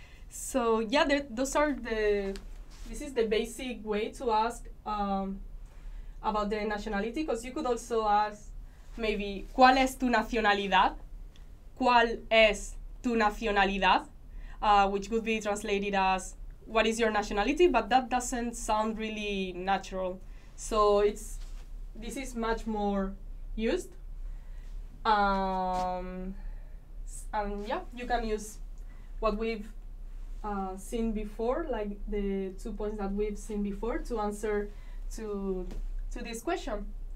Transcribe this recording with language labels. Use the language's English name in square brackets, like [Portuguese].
[English] So yeah, those are this is the basic way to ask about the nationality, because you could also ask maybe [Spanish] ¿cuál es tu nacionalidad? ¿Cuál es tu nacionalidad? [English] Which could be translated as what is your nationality, but that doesn't sound really natural. So this is much more used. And yeah, you can use what we've seen before, like the 2 points that we've seen before, to answer to this question.